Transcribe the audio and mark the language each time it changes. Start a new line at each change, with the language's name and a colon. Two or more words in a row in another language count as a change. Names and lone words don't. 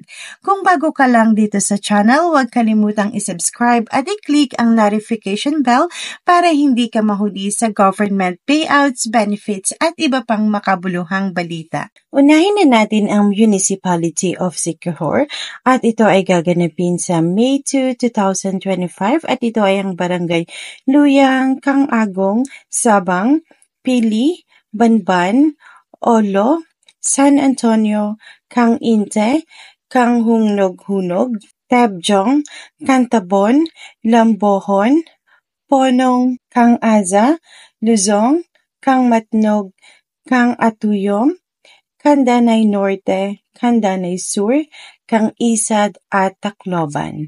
Filipino: Kung bago ka lang dito sa channel, huwag kalimutang i-subscribe at i-click ang
English: notification bell
Filipino: para hindi ka mahuli sa
English: government payouts,
Filipino: benefits at iba pang makabuluhang balita. Unahin na natin ang Municipality of Siquijor at ito ay gaganapin sa May 2, 2025 at ito ay ang Barangay Luyang, Kang-Agong, Sabang, Pili, Banban, Olo, San Antonio, Kang-Inte, Kang-Hunnog-Hunog, Tabjong, Cantabon, Lambohon, Ponong, Kang-Aza, Luzon, Kang-Matnog, Kang-Atuyom, Candanay Norte, Candanay Sur, Kang-Isad at Tacloban.